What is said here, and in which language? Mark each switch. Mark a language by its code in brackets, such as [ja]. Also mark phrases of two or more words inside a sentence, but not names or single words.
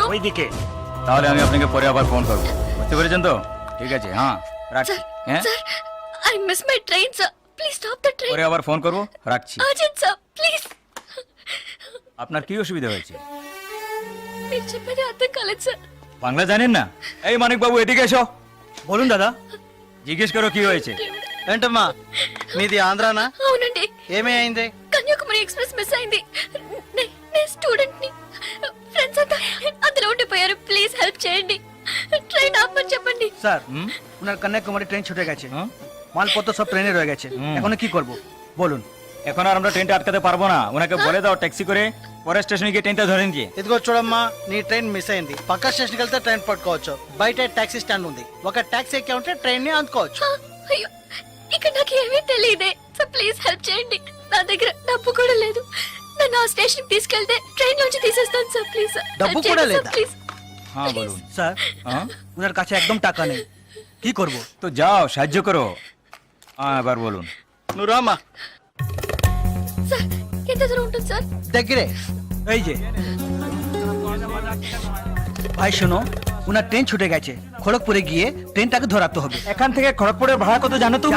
[bn] ঠিক তাহলে আমি আপনাকে পরে আবার ফোন করবো, বুঝতে পেরেছেন তো? ঠিক আছে, হ্যাঁ রাখছি। হ্যাঁ, [en] sir I miss my train sir, please stop the train. [bn] পরে আবার ফোন করবো, রাখছি। [en] urgent sir please. [bn] আপনার কি অসুবিধা হয়েছে? [te] మీరు చెప్పేది అర్థం కాలేదు సార్. [bn] বাংলা জানেন না? এই মানিক বাবু এদিকে এসো, বলুন দাদা. জিজ্ঞেস করো কি হয়েছে। [te] ఏంటమ్మా మీది ఆంధ్రానా? అవునండి, ఏమీ అయింది? కన్యాకుమారి ఎక్స్ప్రెస్ మిస్ అయింది. నేను స్టూడెంట్ ని, ఫ్రెండ్స్ అంతా అందులో ఉండిపోయారు. [en] please help [te] చేయండి, ট্রেন ఆపమని చెప్పండి. [bn] স্যার ওনার কন্যাকুমারী ট্রেন ছুটে গেছে, মালপত্র সব ট্রেনে রয়ে গেছে, এখন কি করব বলুন? এখন আর আমরা ট্রেনটা আটকাতে পারবো না, ওনাকে বলে দাও ট্যাক্সি করে পরের స్టేషన్కి গিয়ে ట్రైన్টা ধরে নিয়ে। [te] ఇదిగో చూడమ్మా, నీ ట్రైన్ మిస్ అయింది. పక్క స్టేషన్కి వెళ్తే ట్రైన్ పట్టుకోవచ్చు, బయట [en] taxi stand [te] ఉంది, ఒక టాక్సీ ఎక్కి ఉంటే ట్రైన్ ని అందుకోవచ్చు. అయ్యో, ఇక్కడ నాకు ఏమీ తెలియదే. [en] so please help [te] చేయండి, నా దగ్గర డబ్బు కూడా లేదు. నన్ను ఆ స్టేషన్ తీసుకెళ్తే ట్రైన్ నుంచి తీసేస్తాను సార్. ప్లీజ్ డబ్బు కూడా లేదా? ప్లీజ్. [bn] হ্যাঁ বলুন। স্যার হ্যাঁ, ওনার কাছে একদম টাকা নেই, কি করব? তো যাও সাহায্য করো। হ্যাঁ এবার বলুন। [te] నువ్వు రామ్మా. సార్ ఎంత దూరం ఉంటుంది సార్? దగ్గరే, [bn] এই যে ভাই শোনো, ওনার ট্রেন ছুটে গেছে, খড়গপুরে গিয়ে ট্রেনটাকে ধরাতে হবে। এখান থেকে খড়গপুরের ভাড়া কত জানো তুমি?